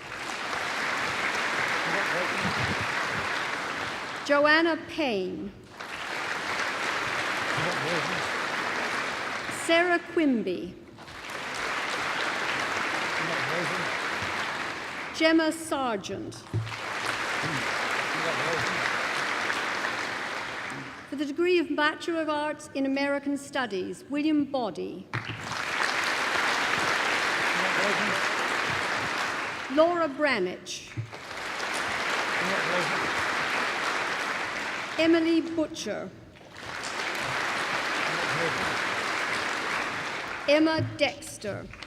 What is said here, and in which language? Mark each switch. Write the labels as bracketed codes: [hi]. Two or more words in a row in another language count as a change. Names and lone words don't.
[en] Joanna Payne. Sarah Quimby. Gemma Sargent. For the degree of Bachelor of Arts in American Studies, William Boddy. Laura Bramich. Emily Butcher. Emma Dexter.